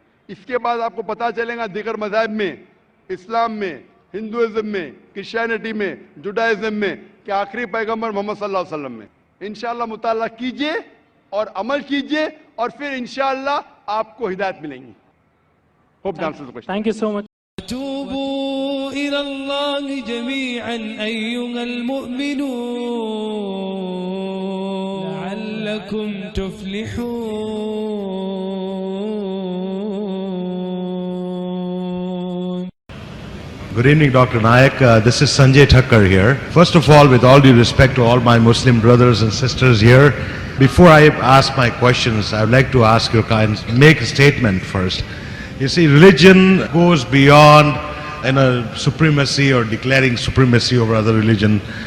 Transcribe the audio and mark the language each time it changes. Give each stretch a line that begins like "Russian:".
Hindi: इसके बाद आपको पता चलेगा दिगर मज़हब में, इस्लाम में, हिंदुइज्म में, क्रिश्चियनिटी में, जुडाइज्म में कि आखिरी पैगंबर मोहम्मद सल्लल्लाहु अलैहि वसल्लम में। इंशाअल्लाह मुताला कीजिए और अमल कीजिए और फिर इंशाअल्लाह आपको हिदायत मिलेंगी।
English: Hope the answer the question. Thank you so much.
Arabic: توبوا إلى الله جميعا أيها المؤمنون لعلكم تفلحون.
English: Good evening, Dr. Nayak. This is Sanjay Thakkar here. First of all, with all due respect to all my Muslim brothers and sisters here, before I ask my questions, I would like to ask you make a statement first. You see, religion goes beyond supremacy or declaring supremacy over other religion.